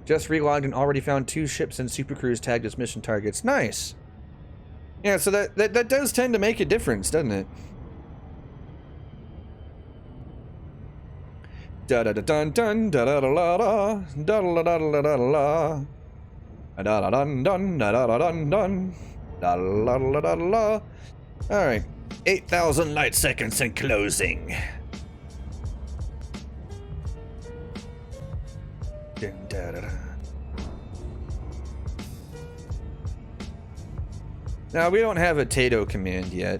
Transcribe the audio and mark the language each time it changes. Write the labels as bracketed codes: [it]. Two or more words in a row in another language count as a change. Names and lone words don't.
[en] Just relogged and already found 2 ships and supercruise tagged as mission targets. Nice. Yeah, so that does tend to make a difference, doesn't it? Da da da dun dun da da da la da da da da da da la da da dun dun da da da dun dun da la la la la. All right, 8,000 light seconds in closing. Dun, da, da, da. Now we don't have a Tato command yet.